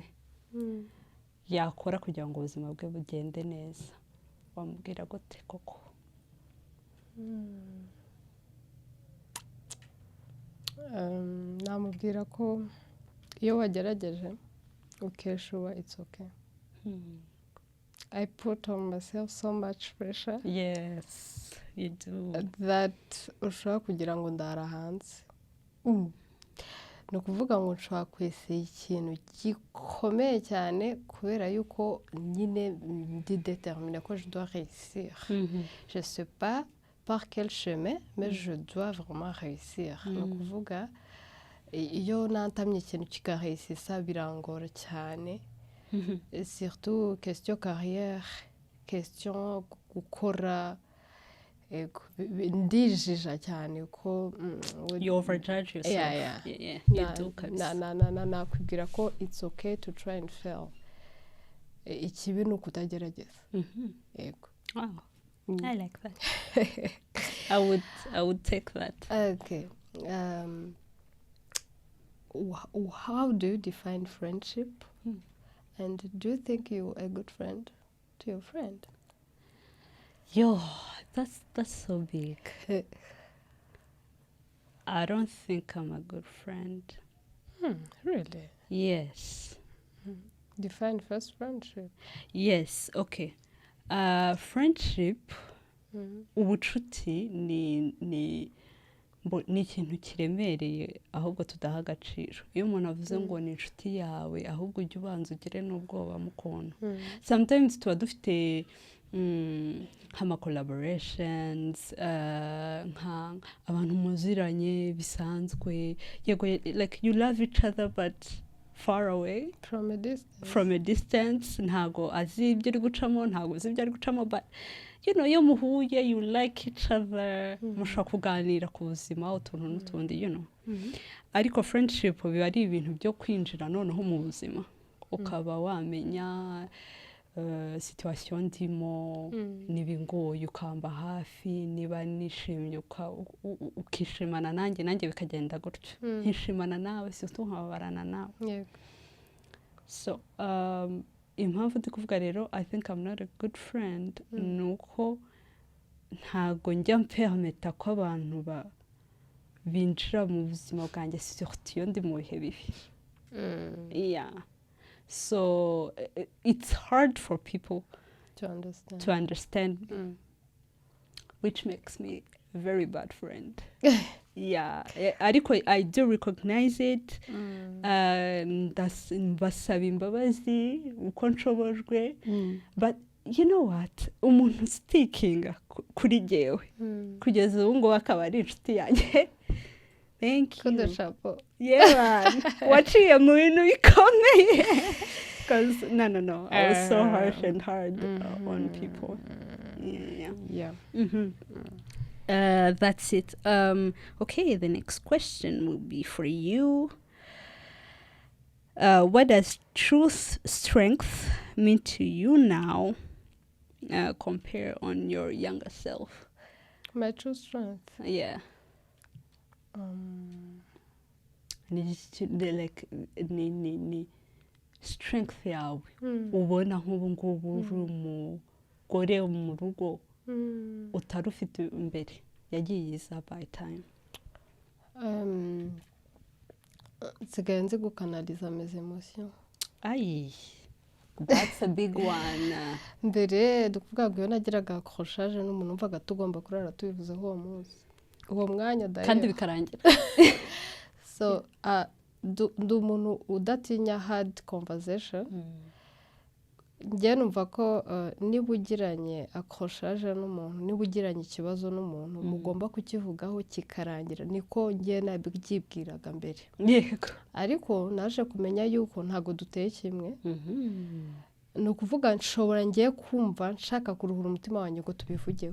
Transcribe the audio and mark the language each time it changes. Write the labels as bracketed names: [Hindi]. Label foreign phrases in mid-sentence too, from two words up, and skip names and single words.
[Kinyarwanda] Yakora kugira ngo ubuzima bwe bugende neza. Wamubwira gute koko? Namubwira ko iyo wagerageje ukeshuba [English] it's okay. I put on myself so much pressure. Yes, you do. [Kinyarwanda] That ushobora kugira ngo ndara hanze. Ni ukuvuga ngo nshobora kwesera ikintu gikomeye cyane kubera yuko nyine ndi déterminée ko [French] je dois réussir. Je sais pas par quel chemin, mais je dois vraiment réussir. [Kinyarwanda] Ni ukuvuga iyo nantamye ikintu kigaresisa birangora cyane. [French] Surtout question carrière, question [Kinyarwanda] gukora ndijija cyane ko [English] you overjudge yourself. Yeah. You do kabisa. [Kinyarwanda] Nakwibwira ko [English] it's okay to try and fail. [Kinyarwanda] Ikibi ni ukutagerageza. Yego. [English] Wow. I like that. I would take that. Okay. How do you define friendship? And do you think you're a good friend to your friend? Yo, that's so big. I don't think I'm a good friend. Really? Yes. Define first friendship. Yes, okay. Friendship, [Kinyarwanda] ubucuti ni ikintu kiremereye ahubwo tudaha agaciro. Iyo umuntu avuze ngo ni inshuti yawe ahubwo ujye ubanza ugire n'ubwoba mukona. Sometimes tuba dufite nk'ama collaborations, abantu muziranye bisanzwe, yego, [English] like you love each other but far away from a distance, [Kinyarwanda] ntago azi ibyo uri gucamo, ntago uzi ibyo ari gucamo, [English] but you know, [Kinyarwanda] iyo muhuye, [English] you like each other, [Kinyarwanda] mushobora kuganira ku buzima, utuntu n'utundi, [English] you know. [Kinyarwanda] Ariko friendship biba ari ibintu byo kwinjira noneho mu buzima, ukaba wamenya situation ndimo, nibingoye ukamba hafi, niba nishimye ukishimana nanjye bikagenda gutyo, nkishimana nawe surtout nkababarana nawe. So impamvu ndi kuvuga rero [English] I think I'm not a good friend [Kinyarwanda] nuko ntago njya mpermeta ko abantu binjira mu buzima bwanjye surtout iyo ndi mu bihe bibi. [English] Yeah. So it's hard for people to understand which makes me a very bad friend. Yeah, ariko I do recognize it. [Kinyarwanda] Mbasaba imbabazi uko nshobojwe, [English] but you know what, [Kinyarwanda] umuntu sticking kuri jewe kugeza ubu ngo akaba ari inshuti yanjye. [English] Thank you. Good chapeau. Yeah, [Kinyarwanda] waciye mu bintu bikomeye. [English] Because no, I was so harsh and hard on people. Yeah. That's it. Okay, the next question will be for you. What does true strength mean to you now, compare on your younger self? My true strength? [Kinyarwanda] Yeah. Ni strength yawe ubona nk'ubu ngubu uri umugore mu rugo utari ufite imbere yagiye iza [English] by time. [Kinyarwanda] Nsigaye nzi gukanaliza [French] mes emotions. [English] That's a big one. [Kinyarwanda] Mbere dukuvuga ngo iyo nagiraga accrochage n'umuntu umvaga tugomba kurara tubivuzeho uwo munsi, uwo mwanya kandi bikarangira. So ndi umuntu udatinya [English] hard conversation. [Kinyarwanda] Njye numva ko niba ugiranye accrochage n'umuntu, niba ugiranye ikibazo n'umuntu, mugomba kukivugaho kikarangira. Niko njye nabyibwiraga mbere. Yego. Ariko naje kumenya yuko ntago duteye kimwe. Ni ukuvuga nshobora ngiye kumva nshaka kuruhura umutima wanjye ngo tubivugeho.